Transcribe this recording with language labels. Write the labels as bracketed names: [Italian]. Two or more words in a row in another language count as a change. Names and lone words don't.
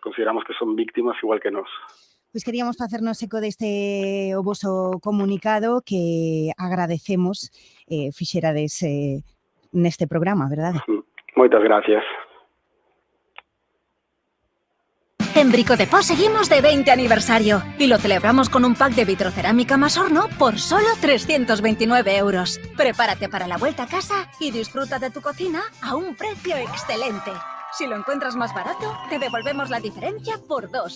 [Galician] Consideramos que son víctimas igual que nós. Pois queríamos facernos eco deste o voso comunicado que agradecemos fixerades neste programa, verdade? Moitas gracias. [Spanish] En Bricodepot seguimos de 20 aniversario y lo celebramos con un pack de vitrocerámica más horno por solo 329 €. Prepárate para la vuelta a casa y disfruta de tu cocina a un precio excelente. Si lo encuentras más barato, te devolvemos la diferencia por 2.